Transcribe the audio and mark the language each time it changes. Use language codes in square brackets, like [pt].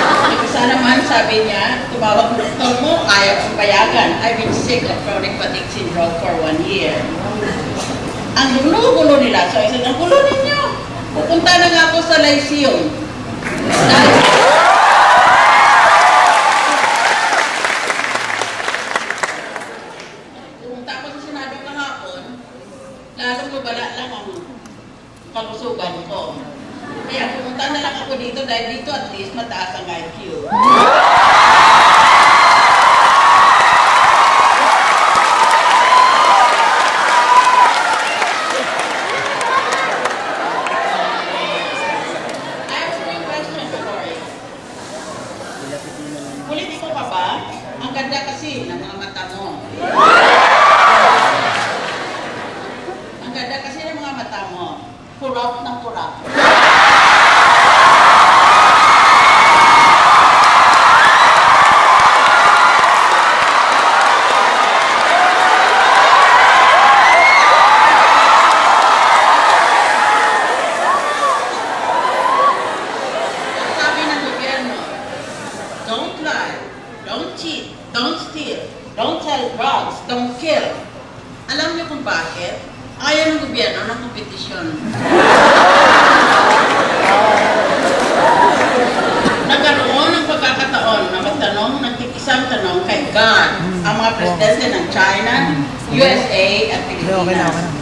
[tl] Yung isa naman, sabi niya, tumawag ng doktor mo, ayaw kong payagan. [en] I've been sick of chronic fatigue syndrome for 1 year. [tl] Ang gulo-gulo nila. So, isa ang gulo ninyo. Pupunta na nga ako sa Lyceum. Pumunta ako sa Senado kahapon, lalong mabala lang ang kalusugan ko. Kaya pumunta na lang ako dito dahil dito at least mataas ang IQ. [en] I have a question for you. [tl] Politiko ka ba? Ang ganda kasi ng mga mata mo. Ang ganda kasi ng mga mata mo. Kurap ng kurap. Sabi ng gobyerno, [en] don't lie, don't cheat, don't steal, don't sell drugs, don't kill. [tl] Alam niyo kung bakit? Ayaw ng gobyerno ng kompetisyon. Nagkaroon ng pagkakataon na magtanong ng isang tanong kay God ang mga presidente ng China, USA at Pilipinas.